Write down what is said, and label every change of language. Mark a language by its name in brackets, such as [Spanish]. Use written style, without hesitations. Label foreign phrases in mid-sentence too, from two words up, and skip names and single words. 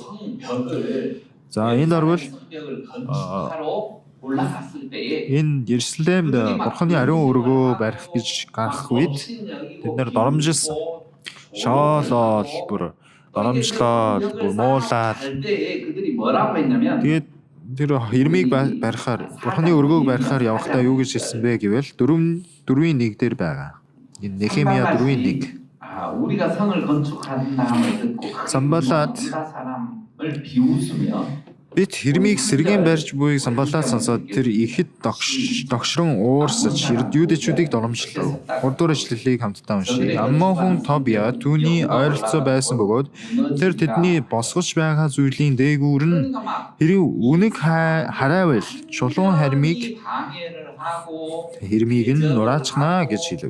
[Mongolian] За энэ орвол энэ Иерусалимд Бурханы ариун өргөө барих гэж гарах үед бид нэр доромжилсан. Шоолол бүр доромжлоод муулаад тэгээд тэр Ирмийг барихаар Бурханы өргөөг барихаар явахдаа юу гэж хэлсэн бэ гэвэл 4:1 дээр байгаа. Энэ Нехемия 4:1. [Korean] 우리가 성을 건축한 다음에 듣고 [Mongolian] Самбалат бид Ирмийг сэргийн барьж буйг Самбалат сонсоод тэр ихэд догшрон уурсаж юудэчүүдийг доромжлов. 3 дугаар ишлэлийг хамтдаа уншийе. Аммон хүн Тобиа түүний ойролцоо байсан бөгөөд тэр тэдний босгож байгаа зүйлийн дээгүүр нь хэрэг үнэг харайвал чулуун хармийг Ирмийг нь нураачнаа гэж хэлв.